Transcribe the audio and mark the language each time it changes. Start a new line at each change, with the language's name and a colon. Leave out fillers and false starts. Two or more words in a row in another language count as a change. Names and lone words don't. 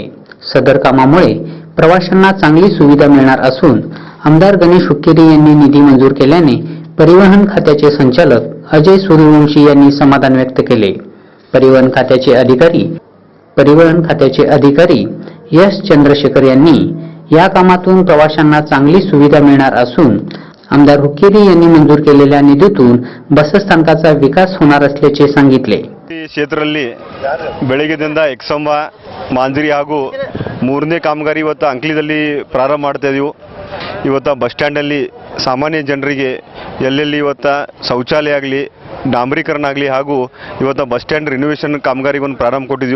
Marathi: सदर कामामुळे प्रवाशांना चांगली सुविधा मिळणार असून आमदार गणेश हुक्केरी यांनी निधी मंजूर केल्याने परिवहन खात्याचे संचालक अजय सूर्यवंशी यांनी समाधान व्यक्त केले। परिवहन खात्याचे अधिकारी एस चंद्रशेखर यांनी या कामातून प्रवाशांना चांगली सुविधा मिळणार असून आमदार हुक्केरी यांनी मंजूर केलेल्या निधीतून बसस्थानकाचा विकास होणार असल्याचे सांगितले।
Kannada: ಈ ಕ್ಷೇತ್ರದಲ್ಲಿ ಬೆಳಗ್ಗೆದಿಂದ ಎಕ್ಸಂಬ ಮಾಂಜರಿ ಹಾಗೂ ಮೂರನೇ ಕಾಮಗಾರಿ ಇವತ್ತು ಅಂಕ್ಲಿದಲ್ಲಿ ಪ್ರಾರಂಭ ಮಾಡ್ತಾ ಇದೀವಿ। ಇವತ್ತು
English: bus standalli
Kannada: ಸಾಮಾನ್ಯ ಜನರಿಗೆ ಎಲ್ಲೆಲ್ಲಿ ಇವತ್ತು ಶೌಚಾಲಯ ಆಗಲಿ, ಡಾಂಬರೀಕರಣ ಆಗಲಿ ಹಾಗೂ ಇವತ್ತು
English: bus stand renovation
Kannada: ಕಾಮಗಾರಿಯನ್ನು ಪ್ರಾರಂಭ ಕೊಟ್ಟಿದ್ದೀವಿ।